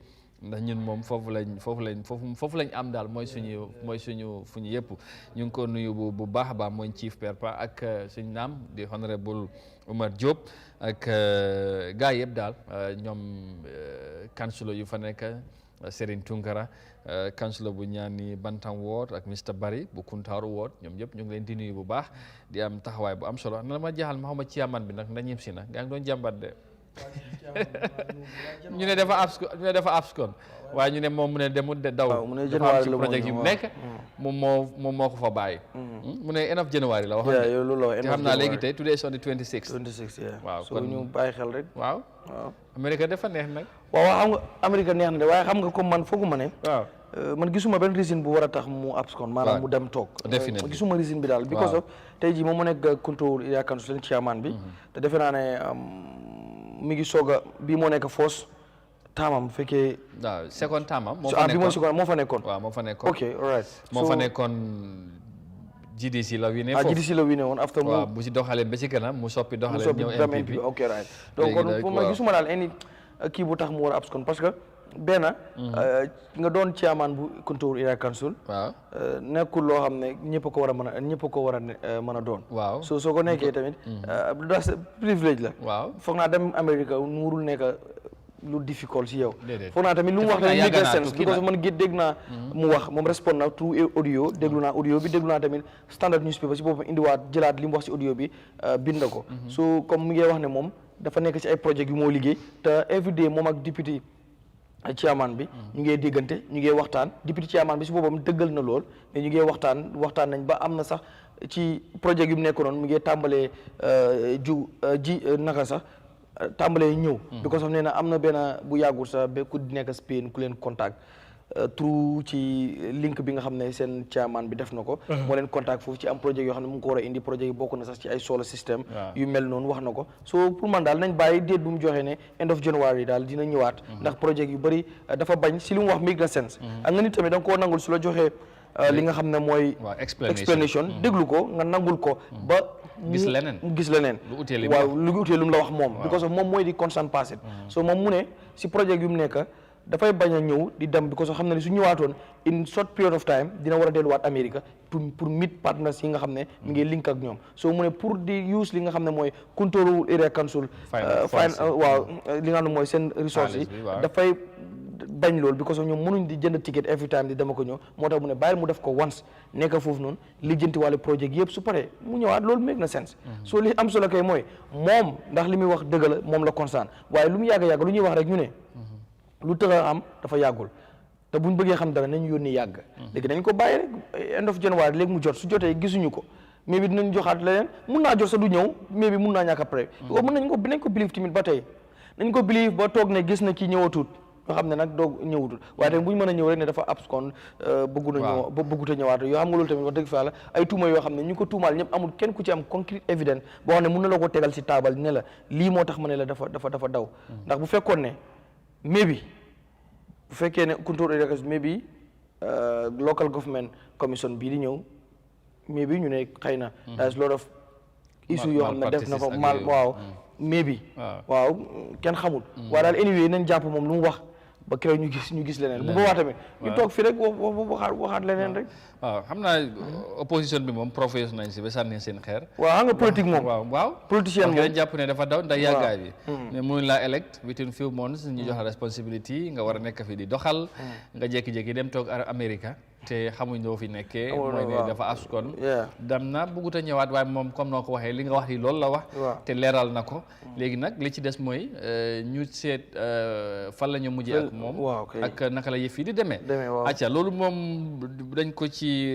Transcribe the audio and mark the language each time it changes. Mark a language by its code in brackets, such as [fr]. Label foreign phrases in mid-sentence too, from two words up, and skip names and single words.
[wo] ndax ñun moom foofu lañ am daal mooy suñu fu ñu yëpp ñu ngi ko nuyu bu baax a baax mooy chief Père Pa ak suñu naam di honorable Omar Diop ak gars yëpp daal ñoom councilor yu fa nekk Serigne Tunkara councilor bu ñaani Bantam Ward ak Mr Barry bu Kuntaaru Ward ñoom ñëpp ñu ngi leen di nuyu bu baax di am taxawaay bu am solo na ma jaaxal ma xaw ma chairman bi nag ndax ñim si na gaa ngi doon jàmbat de ñu ne dafa abscon waaye ñu ne moom mu ne demul de daw dafa am ci projet yu nekk moom moo ko fa bàyyi mu ne [en] end of January [wo] la wax te xam naa léegi tey [en] today is on the 26 [wo] waaw kon ñu bàyyi xel rek waaw Amérique dafa neex nag waaw xam nga Amérique neex na de waaye xam nga comme man fooguma ne waaw man gisuma benn reason bu war a tax mu abscon maanaam mu dem toog gisuma reason bi daal [en] because of [wo] tey jii moom mu nekk control area council leen chairman bi te defe naa ne mi ngi soog a bii moo nekk force taamam fekkee waaw second taamam moo fa nekkoon waaw moo fa nekkoon [en] ok alright [wo] moo fa nekkoon GDC la wine foofu GDC la wine woon after waaw bu si doxalee ba ci kanam mu soppi doxalee ñëw MPP [en] ok right [wo] donc kon ma gisuma daal any kii bu tax mu war a abscon parce que benn nga doon chairman bu control area council waaw nekkul loo xam ne ñëpp ko war a mën a doon waaw soo ko nekkee tamit das privilège la waaw foog naa dem Amérique nuurul nekk lu difficult si yow foog naa tamit lu mu wax tamit [en] make sense because [wo] man dégg naa mu wax moom respond na [en] through audio [wo] déglu naa audio bi déglu naa tamit standard newspaper si boppam indiwaat jëlaat li mu wax si audio bi bind ko so comme mi ngi wax ne moom dafa nekk ci ay projet yu moo liggéey te everyday moom ak député chairman bi ñu ngi déggante ñu ngi waxtaan député chairman bi si boppam dëggal na lool mais ñu ngi waxtaan nañ ba am na sax ci projet yu mu nekk noonu mu ngi tàmbalee naka sax tàmbalee ñëw [en] because of [wo] nee na am na benn bu yàggul sax ba ku nekk Spain ku leen contact through ci link bi nga xam ne seen chairman bi def na ko moo leen contact foofu ci am projet yoo xam ne mu ngi ko war a indi projet yi bokk na sax ci ay solar système yu mel noonu wax na ko so pour man daal nañ bàyyi déet bu mu joxee ne [en] end of January [wo] daal dina ñëwaat ndax projet yu bëri dafa bañ si li mu wax make na sense ak nga nit tamit da nga koo nangul su la joxee li nga xam ne mooy explanation déglu ko nga nangul ko ba gis leneen waaw lu utee lu mu la wax moom [en] because of [wo] moom mooy di constant passé so moom mu ne si projet yu mu nekk dafay bañ a ñëw di dem because of xam ne ne su ñëwaatoon [en] in short period of time [wo] dina war a delluwaat Amérique [en] pour meet partners [wo] yi nga xam ne mi ngi link ak ñoom so mu ne pour di use li nga xam ne mooy [en] control area council [wo] waaw li nga xam ne mooy seen resource yi dafay bañ loolu [en] because of [wo] ñoom mënuñ di jënd ticket [en] every time [wo] di dama ko ñëw moo tax mu ne bàyyil mu def ko once nekk foofu noonu lijjanti wàllu projet yëpp su paree mu ñëwaat loolu make na sense so li am solo kay mooy moom ndax li muy wax dëgg la moom la constant waaye lu mu yàgg lu ñuy wax rek ñu ne lu tëx a am dafa yàggul te buñ bëggee xam dara nañu yónni yàgg léegi dañ ko bàyyi rek end of January léegi mu jot su jotee gisuñu ko mais bi dinañ joxaat leneen mun naa jot sa du ñëw mais bi mun naa ñàkk après nañ ko believe tamit ba tey nañ ko believe ba toog ne gis na kii ñëwatut yoo xam ne nag doog ñëwutul waaye tamit bu ñu mën a ñëw rek ne dafa abscon bëggut a ñëwaat yoo xam nga loolu tamit wax dëgg fa la ay tuuma yoo xam ne ñu ko tuumaal ñëpp amul kenn ku ci am [en] concrete evidence [wo] boo xam ne mun na la ko tegal si taabal ne la lii moo tax ma ne la dafa daw ndax bu fekkoon ne maybe bu fekkee ne [en] control area maybe local government commission [wo] bii di ñëw maybe ñu ne xëy na [en] there's a lot of issue [wo] yoo xam ne def na ko waaw maybe waaw kenn xamul waaye daal anyway nañ jàpp moom lu mu wax ba keroog ñu gis leneen bu boobaa tamit ñu toog fi rek waxaat leneen rek waaw xam naa opposition bi moom professionnel nañ si ba sànni seen xeer waaw xam nga politique moom waaw politicien moom jàpp ne dafa daw ndax yàggaay bi mais mënuñ laa elect [en] within few months [wo] ñu jox la responsibility nga war a nekk fi di doxal nga jékki-jékki dem toog America te xamuñ doo fi nekkee mooy ne dafa abscon dem na bëggut a ñëwaat waaye moom comme noo ko waxee li nga wax yi loolu la wax te leeral na ko léegi nag li ci des mooy ñu seet fan la ñu mujjee ak moom ak naka la yëf yi di demee acca loolu moom dañ ko ci